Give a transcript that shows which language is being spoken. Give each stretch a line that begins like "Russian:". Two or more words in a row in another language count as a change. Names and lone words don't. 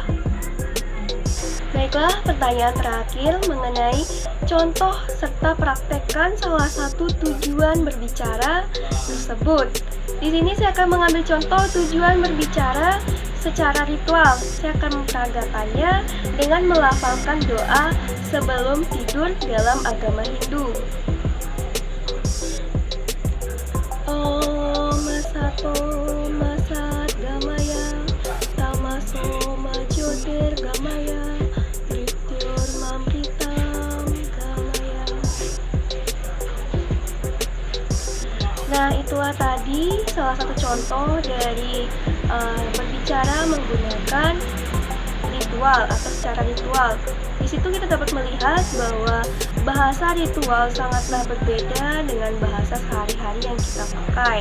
Indonesian: Baiklah, pertanyaan terakhir mengenai contoh serta praktekkan salah satu tujuan berbicara tersebut. Di sini saya akan mengambil contoh tujuan berbicara secara ritual. Saya akan memperagakannya dengan melafalkan doa sebelum tidur dalam agama Hindu.
Sanskrit: ॐ असतो मा सद्गमय तमसो मा ज्योतिर्गमय मृत्योर्मा अमृतं गमय.
Indonesian: Nah, itulah tadi salah satu contoh dari berbicara menggunakan ritual atau secara ritual. Di situ kita dapat melihat bahwa bahasa ritual sangatlah berbeda dengan bahasa sehari-hari yang kita pakai.